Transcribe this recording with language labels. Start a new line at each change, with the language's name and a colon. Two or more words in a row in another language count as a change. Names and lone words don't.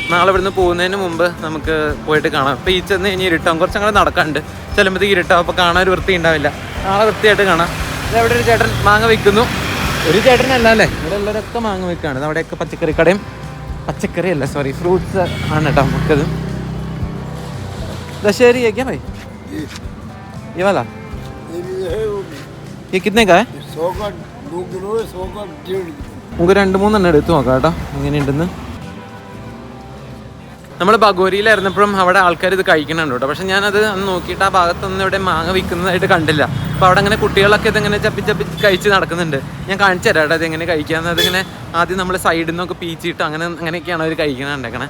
Malayalam: നാളെ ഇവിടുന്ന് പോകുന്നതിന് മുമ്പ് നമുക്ക് പോയിട്ട് കാണാം. ഇപ്പോൾ ഈ ചെന്ന് കഴിഞ്ഞ് ഇരുട്ടാവും, കുറച്ചങ്ങനെ നടക്കാണ്ട്. ചിലപ്പോഴത്തേക്ക് ഇരുട്ടാവും, അപ്പോൾ കാണാൻ ഒരു വൃത്തി ഉണ്ടാവില്ല. നാളെ വൃത്തിയായിട്ട് കാണാം. ഇതെവിടെ ഒരു ചേട്ടൻ മാങ്ങ വിൽക്കുന്നു. ഒരു ചേട്ടനല്ല അല്ലേ, ഇവിടെ ഉള്ളവരൊക്കെ മാങ്ങ വിൽക്കുകയാണ്. അവിടെയൊക്കെ പച്ചക്കറി കടയും, പച്ചക്കറി അല്ല സോറി ഫ്രൂട്ട്സ് ആണ് കേട്ടോ നമുക്കത്.
Hindi: दशहरी है क्या भाई? ये वाला ये कितने का है? 100 का 2 किलो है, 100 का 1.5 किलो.
Malayalam: നമുക്ക് 2-3 എടുത്ത് നോക്കാം കേട്ടോ എങ്ങനെയുണ്ടെന്ന്. നമ്മൾ ബഗോരിയിലായിരുന്നപ്പോഴും അവിടെ ആൾക്കാർ ഇത് കഴിക്കണുണ്ട് കേട്ടോ. പക്ഷെ ഞാനത് അന്ന് നോക്കിയിട്ട് ആ ഭാഗത്തൊന്നും ഇവിടെ മാങ്ങ വിൽക്കുന്നതായിട്ട് കണ്ടില്ല. അപ്പോൾ അവിടെ അങ്ങനെ കുട്ടികളൊക്കെ ഇതിങ്ങനെ ചപ്പി കഴിച്ച് നടക്കുന്നുണ്ട്. ഞാൻ കാണിച്ചു തരാം കേട്ടോ ഇതെങ്ങനെ കഴിക്കാമെന്ന്. അതിങ്ങനെ ആദ്യം നമ്മൾ സൈഡിൽ നിന്നൊക്കെ പീച്ചിട്ട് അങ്ങനെയൊക്കെയാണ് അവർ കഴിക്കണുണ്ടേക്കണേ.